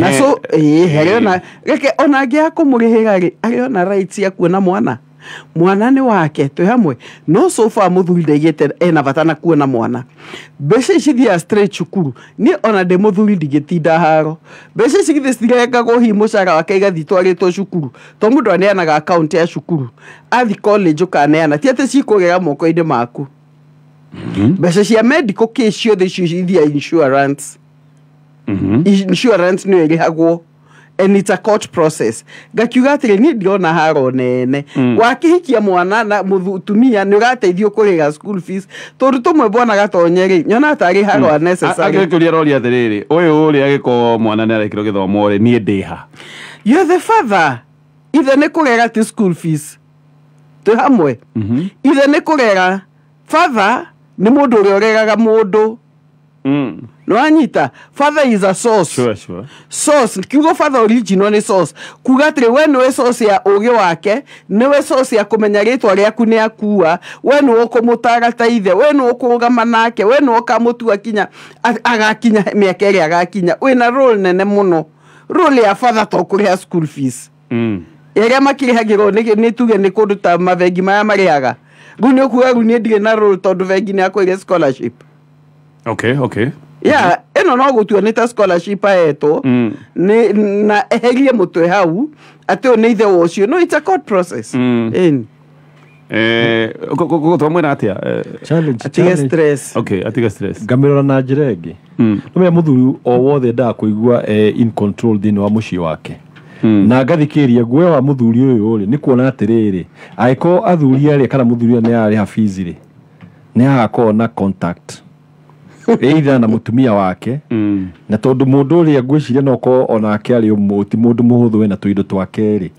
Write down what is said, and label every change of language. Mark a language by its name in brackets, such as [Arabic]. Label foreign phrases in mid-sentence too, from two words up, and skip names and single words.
[Kikuyu] na so herĩona reke ona angĩaga kũmũrĩhĩra rĩ arĩ ona rights cia kuona mwana nĩ wake twĩ hamwe no [English] so far [Kikuyu] mũthuri ndaigĩte ena bata na kuona mwana mbeca ici thiaga straight cukuru niĩ ona ndĩ mũthuri ndigĩtinda haro mbeca ici githĩ citirengagwo hihi mũcara wake igathiĩ twarĩtwo cukuru to mũndũ aneanaga account ya cukuru athi college ũkaneana ti atĩ cikũgera moko-inĩ maku mbeca cia [English] medical case [Kikuyu] ciothe icio cithia insurance insurance nĩyo ĩrĩhagwo [English] and it's a court process [Kikuyu] gakiuga atĩrĩ niĩ ndirona haro nene wakĩhikia mwana na mũtumia nĩ ũrateithio kũrĩha [English] school fees [Kikuyu] tondũ tũmwe Bwana Gatonye rĩ nyona tarĩ haro unnecessary agĩkũria rori atĩrĩrĩ ũyũ ũrĩa agĩkorwo mwana nĩ arekĩrwo gĩthomo rĩ niĩ ndĩha [English] you're the father [Kikuyu] ithe nĩ kũrega ti [English] school fees [Kikuyu] twĩ hamwe ithe nĩ kũrega father nĩ mũndũ ũrĩa ũregaga mũndũ no anyita [English] father is a source sure [Kikuyu] source kiugo father original ni source kuga atĩrĩ we nĩwe source ya ũgĩ wake nĩwe source ya kũmenya rĩtwa rĩaku nĩ akua we nĩwe ũkũmũtara ta ithe we nĩwe ũkũrũgama nake we nĩwe ũkamũtua kinya agakinya mĩaka ĩrĩa agakinya wĩna role nene mũno role ya father to kũrĩha [English] school fees [Kikuyu] ĩrĩa makĩrĩhagĩrwo nĩ tuge nĩ kũndũ ta mabengi maya marĩhaga rĩu nĩ ũkuga rĩu niĩ ndirĩ na role tondũ bengi nĩ akũire scholarship [English] okay [Kikuyu] yeah eno no gũtua nĩ ta scholarship ahetwo na eherie mũtwe hau atĩ nĩ ithe ũcio no [English] it's a court process [Kikuyu] twamwĩra atĩa atiga stress atiga stress ngamĩrora na njĩra ĩngĩ nĩmenya mũthuri o wothe ndaa kũigua [English] in control [Kikuyu] thĩinĩ wa mũciĩ wake na ngathikĩria guoya wa mũthuri ũyũ rĩ nĩ kuona atĩrĩrĩ angĩkorwo athuri arĩa kana mũthuri nĩ arĩha fees rĩ nĩ agakorwo na contact either na mutumia wake na tondũ mũndũ ũrĩa ngwĩciria no ko onake arĩ ti mũndũ mũhũthũ wena tũindo twake rĩ